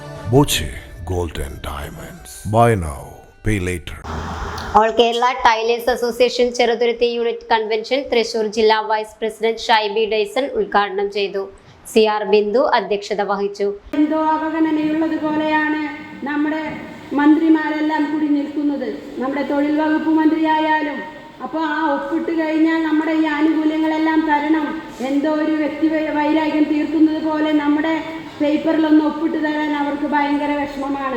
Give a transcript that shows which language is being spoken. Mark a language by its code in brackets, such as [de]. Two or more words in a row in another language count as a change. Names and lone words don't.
[en] Boche Gold and Diamonds. Buy now, pay later. All Kerala Tailors Association Cheruthurthi Unit Convention Thrissur Jilla Vice President Shaibi Dyson [ml] ഉദ്ഘാടനം ചെയ്തു. CR ബിന്ദു അധ്യക്ഷത വഹിച്ചു. എന്തോ അവഗണനയുള്ളത് പോലെയാണ് നമ്മുടെ മന്ത്രിമാരെല്ലാം കൂടി നിൽക്കുന്നത്. നമ്മുടെ തൊഴിൽ വകുപ്പ് മന്ത്രിയായാലും അപ്പോൾ ആ ഒപ്പിട്ട് കഴിഞ്ഞാൽ നമ്മുടെ ഈ ആനുകൂല്യങ്ങളെല്ലാം തരണം, എന്തോ ഒരു വ്യക്തി വൈരാഗ്യം തീർക്കുന്നത് പോലെ നമ്മുടെ പേപ്പറിലൊന്ന് ഒപ്പിട്ട് തരാൻ അവർക്ക് ഭയങ്കര വിഷമമാണ്.